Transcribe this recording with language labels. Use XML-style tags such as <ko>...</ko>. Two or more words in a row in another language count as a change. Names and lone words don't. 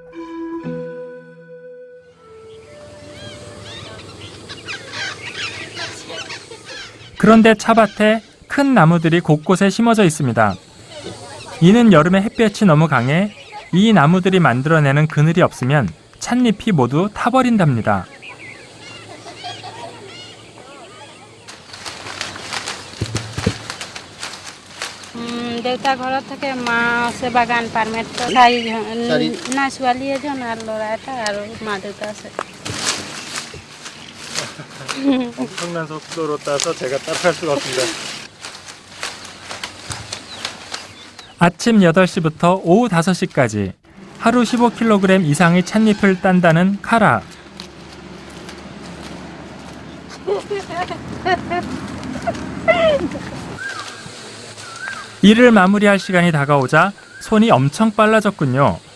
<ko>그런데 차밭에 큰 나무들이 곳곳에 심어져 있습니다. 이는 여름에 햇볕이 너무 강해 이 나무들이 만들어내는 그늘이 없으면 찻잎이 모두 타버린답니다.</ko> <as>দেউতা ঘৰত থাকে মা আছে বাগান পাৰ্মেট না ছোৱালী এজন আৰু ল'ৰা এটা আৰু মা দেউতা আছে</as> <ko>엄청난 속도로 따서 제가 따라갈 수가 없습니다. 아침 8시부터 오후 5시까지 하루 15kg 이상의 찻잎을 딴다는 카라. 일을 마무리할 시간이 다가오자 손이 엄청 빨라졌군요.</ko>